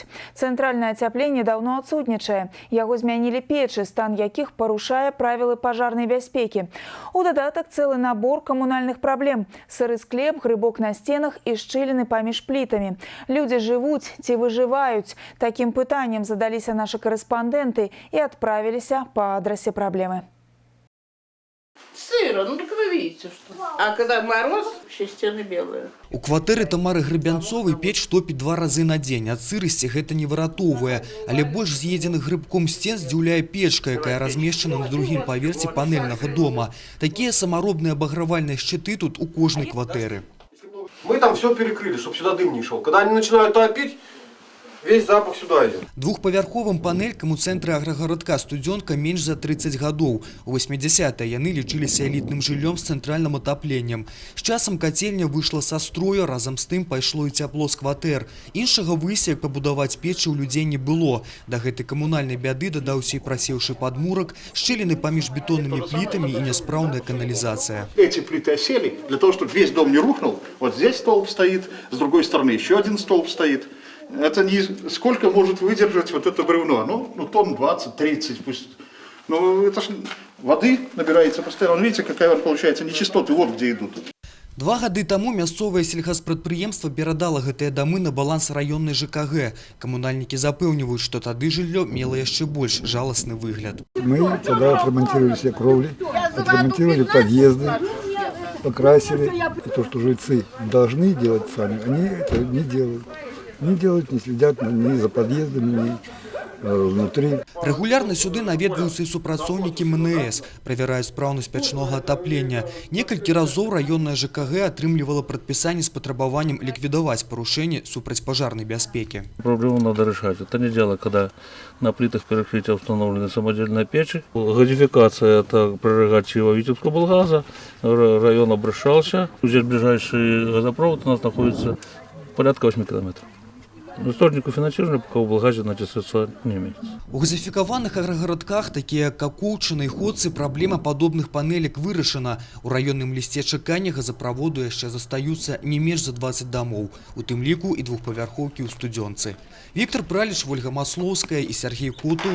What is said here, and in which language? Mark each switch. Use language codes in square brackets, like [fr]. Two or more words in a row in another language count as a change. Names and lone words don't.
[be] Цэнтральнае ацяпленне даўно адсутнічае. Яго змянілі печы, стан якіх парушае правілы пажарнай бяспекі. У дадатак цэлы набор камунальных праблем. Сыры склеп, грыбок на сценах і шчыліны паміж плітамі. Людзі жывуць ці выжываюць? Такім пытаннем задаліся нашы [ru] корреспонденты и отправились по адресе проблемы. Сыро, ну так вы видите, что. А когда мороз, все стены белые. [be] У кватэры Тамары Гребянцовай печ топіць 2 разы на дзень. Ад сырасці гэта не выратоўвае. Але больш з'едзеных грыбком сцен здзіўляе печка, якая размешчана на другім паверсе панельнага дома. Такія самаробныя абагравальныя шчыты тут у кожнай кватэры. [ru] Мы там все перекрыли, чтобы сюда дым не шел. Когда они начинают топить, весь запах сюда идет. [be] Двухпавярховым панелькам у цэнтры аграгарадка Студзёнка менш за 30 гадоў. У 80-е яны лічыліся элітным жыллём з цэнтральным атапленнем. З часам кацельня выйшла са строю, разам з тым пайшло і цяпло з кватэр. Іншага выйсця, як пабудаваць печы, ў людзей не было. Да гэтай камунальнай бяды дадаўся і прасеўшы падмурак, шчыліны паміж бетоннымі плітамі і няспраўная каналізацыя. [ru] Эти плиты осели для того, чтобы весь дом не рухнул. Вот здесь столб стоит, с другой стороны еще один столб стоит. Это не сколько может выдержать вот это бревно, ну тонн 20-30 пусть. Но это ж воды набирается постоянно. Видите, какая получается нечистоты, вот где идут. [be] 2 гады таму мясцовае сельгаспрадпрыемства перадала гэтыя дамы на баланс раённай ЖКГ. Камунальнікі запэўніваюць, што тады жыллё мела яшчэ больш жаласны выгляд. [ru] Мы тогда отремонтировали все кровли, отремонтировали подъезды, покрасили. И то, что жильцы должны делать сами, они это не делают. Не делают, не следят ни за подъездами, ни внутри. [be] Регулярно сюды наведваюцца і супрацоўнікі МНС, правяраюць спраўнасць печнога атаплення. Некалькі разоў раённая ЖКГ атрымлівала прадпісанне з патрабаваннем ліквідаваць парушэнні супрацьпажарнай бяспеки. [ru] Проблему надо решать. Это не дело, когда на плитах перекрытия установлены самодельные печи. Газификация – это прерогатива Витебского облгаза. Район обращался. Здесь ближайший газопровод у нас находится порядка 8 километров. Источнику финансирования пока в Белгазе средства не имеется. [be] У газифікаваных аграгарадках, такія як Кокоўчына і Ходцы, праблема падобных панелек вырашана. У раённым лісце чакання газаправоду яшчэ застаюцца не менш за 20 дамоў, у тым ліку і двухпавярхоўкі ў Студзёнцы. Віктор Праліч, Ольга Маслоўская і Сергей Котаў.